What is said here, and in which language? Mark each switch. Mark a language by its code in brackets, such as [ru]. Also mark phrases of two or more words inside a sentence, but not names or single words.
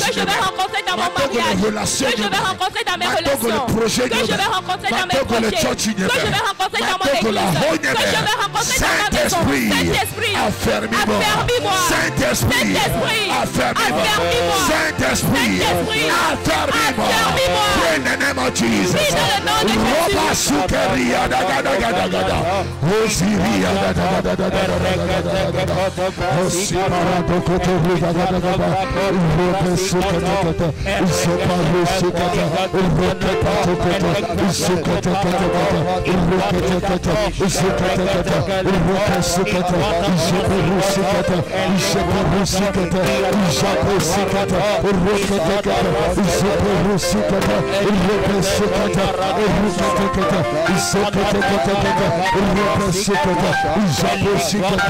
[fr] que je vais rencontrer dans mon mariage, que je vais rencontrer dans mes relations, que je vais rencontrer dans mes projets, que je vais rencontrer dans mon église, que je vais rencontrer dans ma maison. Saint-Esprit, affermis-moi. Saint-Esprit, affermis-moi. Saint-Esprit, affermis-moi. [en] In the name of Jesus. Roba sukeria da da da da da da. Osiria da da da da da da. Osipara do koto da da da da. Roba sukata. Isoparo sukata. Roba pato koto. Isukata kata. Roba kata. Isukata kata. Rokasikata, Japerusikata, Japerusikata, Japerusikata, Rokatekata, Japerusikata, Rokasikata, Rokatekata, Zakatekata, Rokasikata, Japerusikata,